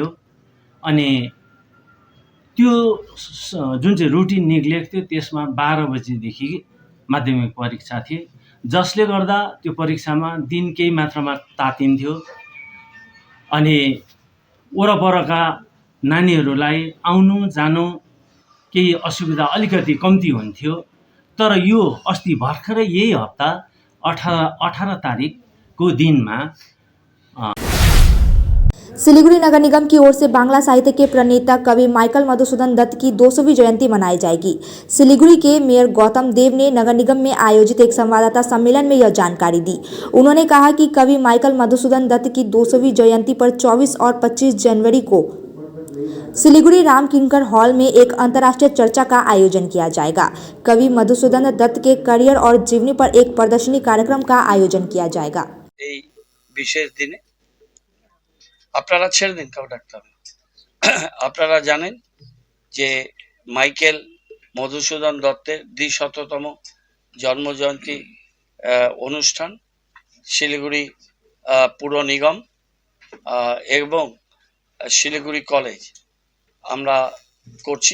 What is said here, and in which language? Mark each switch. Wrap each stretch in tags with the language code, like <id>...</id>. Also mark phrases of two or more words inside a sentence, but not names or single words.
<ne>अनि त्यो जुन चाहिँ रुटिन निक्लेको थियो त्यसमा 12 बजेदेखि माध्यमिक परीक्षा थिए, जसले गर्दा त्यो परीक्षामा दिन केही मात्रामा तातिन्थ्यो अनि वरपरका नानीहरूलाई आउनु जानु केही असुविधा अलिकति कम्ती हुन्थ्यो। तर यो अस्ति भर्खरै यही हप्ता 18 तारिकको दिनमा</ne> <hi>सिलीगुड़ी नगर निगम की ओर से बांग्ला साहित्य के प्रणेता कवि माइकल मधुसूदन दत्त की 200वीं जयंती मनाई जाएगी। सिलीगुड़ी के मेयर गौतम देव ने नगर निगम में आयोजित एक संवाददाता सम्मेलन में यह जानकारी दी। उन्होंने कहा कि कवि माइकल मधुसूदन दत्त की 200वीं जयंती पर 24 और 25 जनवरी को सिलीगुड़ी राम किंकर हॉल में एक अंतर्राष्ट्रीय चर्चा का आयोजन किया जाएगा। कवि मधुसूदन दत्त के करियर और जीवनी पर एक प्रदर्शनी कार्यक्रम का आयोजन किया जाएगा।</hi> <bn>বিশেষ দিনে আপনারা ছেড়ে দিন, কাউ ডাকতে হবে। আপনারা জানেন যে মাইকেল মধুসূদন দত্তের 200তম জন্মজয়ন্তী অনুষ্ঠান শিলিগুড়ি পুর নিগম এবং শিলিগুড়ি কলেজ আমরা করছি।</bn>